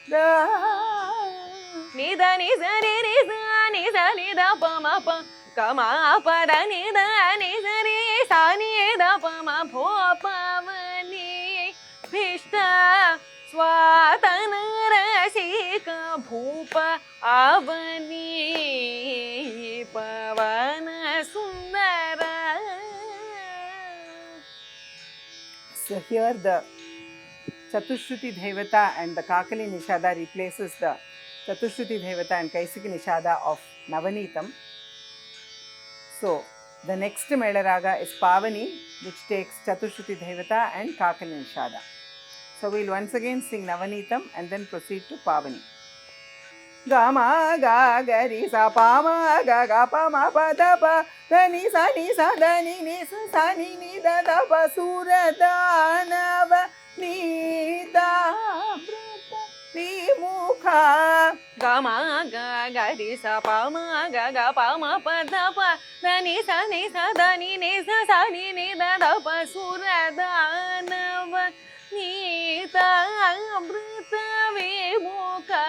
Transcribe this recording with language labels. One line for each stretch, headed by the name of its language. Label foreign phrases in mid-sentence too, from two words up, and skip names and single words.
Sanskrit: निद नि सा नि द प म प ग म प द नि द नि सा नि द प म भो पवनी भीष्ट स्वातन रसिक भूप आवनी पवन सुंदर.
English: So here the Chatushruti Devata and the Kakali Nishada replaces the Chatushruti Devata and Kaisiki Nishada of Navanitam. So the next Mela Raga is Pavani, which takes Chatushruti Devata and Kakali Nishada. So we'll once again sing Navanitam and then proceed to Pavani.
Sanskrit: गमा गा गरि सा पामा गा गा पामा प द प द नि सा द नि सा नि द द प सुरदानव नीतामृत विमुखा गमा गा गरि सा पामा गा गा पामा प ध प द नि सा द नि सा नि द द प सुरदानव नीतामृत विमुखा